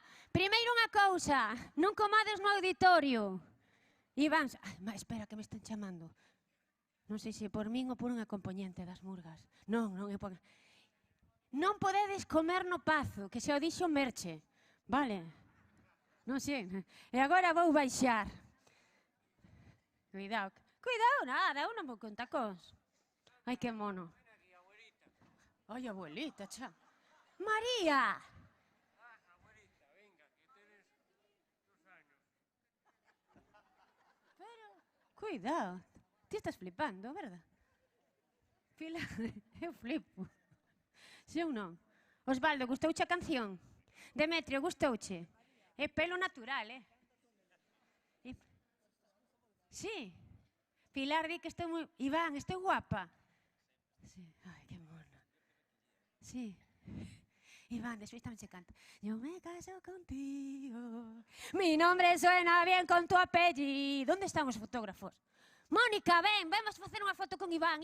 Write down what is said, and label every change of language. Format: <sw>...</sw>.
<gl>Primeiro unha cousa, non comades no auditorio. Iván, espera, que me están chamando. Non sei se por min ou por unha componente das murgas. Non é por... Non podedes comer no Pazo, que se o dixo Merche. Vale? Non sei. E agora vou baixar. Cuidado. Cuidado, nada, eu non vou con tacóns. Ai, que mono. Ai, abuelita, cha. María!</gl> <es>Abuelita, venga, que tienes 2 años.</es> <gl>Pero, cuidado. Ti estás flipando, verdad? Pilar, eu flipo. Si ou non? Osvaldo, gustouche a canción? Demetrio, gustouche? É pelo natural, Sí. Pilar di que estou moi... Iván, estou guapa? Sí. Ai, que mona. Sí.</gl> <es>Iván, después también se canta. Yo me caso contigo. Mi nombre suena bien con tu apellido. ¿Dónde están os fotógrafos?</es> <gl>Mónica, ven, vamos a facer unha foto con Iván.</gl>